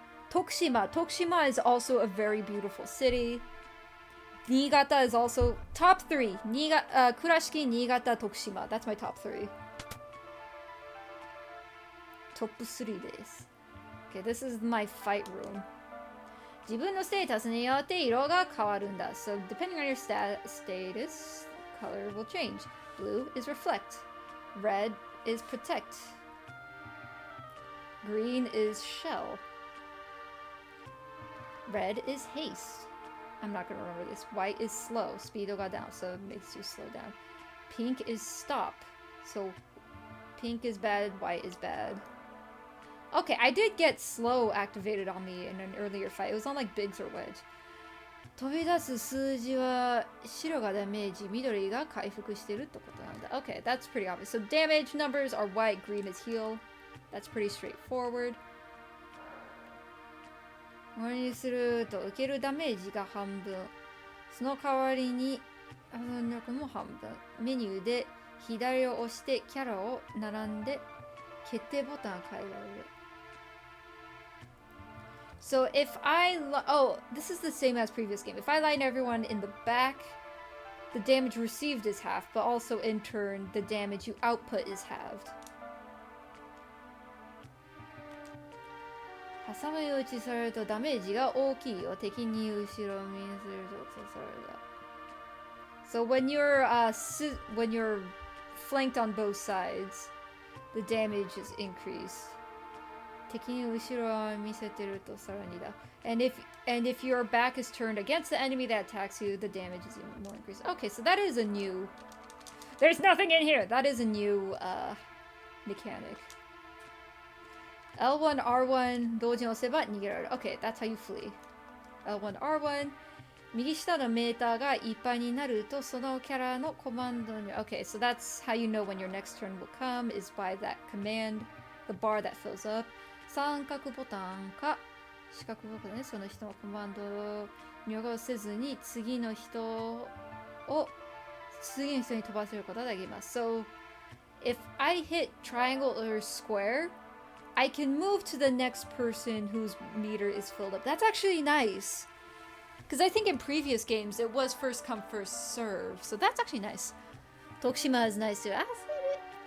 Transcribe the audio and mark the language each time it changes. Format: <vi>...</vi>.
<en>Tokushima. Tokushima is also a very beautiful city. Niigata is also top 3. Kurashiki, Niigata, Tokushima. That's my top 3. Top 3 desu. Okay, this is my fight room.</en> <ja>自分のステータスによって色が変わるんだ.</ja> <en>So depending on your status, color will change. Blue is reflect. Red is protect. Green is shell. Red is haste. I'm not gonna remember this. White is slow. Speedo got down, so it makes you slow down. Pink is stop. So pink is bad, white is bad. Okay, I did get slow activated on me in an earlier fight. It was on like Biggs or Wedge.</en> <ja>飛び出す数字は白がダメージ、緑が回復してるってことなんだ.</ja> <en>Okay, that's pretty obvious. So damage numbers are white, green is heal. That's pretty straightforward.</en> <ja>これにすると受けるダメージが半分。その代わりに能力も半分。メニューで左を押してキャラを並んで決定ボタンを変えられる。</ja> <en>So if oh, this is the same as previous game. If I line everyone in the back, the damage received is half, but also in turn, the damage you output is halved.</en> <ja>挟み撃ちされるとダメージが大きいよ。敵に後ろ見するとそれだ。</ja> <en>So when you're flanked on both sides, the damage is increased.</en> <ja>敵に後ろを見せてるとさらにだ。</ja> <en>And if your back is turned against the enemy that attacks you, the damage is even more increased. Okay, so that is a new. There's nothing in here. That is a new mechanic.</en> <ja>L1, R1 同時に押せば逃げられる.</ja> <en>Okay, that's how you flee.</en> <ja>L1, R1 右下のメーターがいっぱいになるとそのキャラのコマンドに.</ja> <en>Okay, so that's how you know when your next turn will come is by that command, the bar that fills up.</en> <ja>三角ボタンか四角ボタンね、その人のコマンドを入力せずに次の人に飛ばせることができます。</ja> <en>So, if I hit triangle or square, I can move to the next person whose meter is filled up. That's actually nice. Because I think in previous games it was first come, first serve. So that's actually nice. Tokushima is nice too. I said it.</en>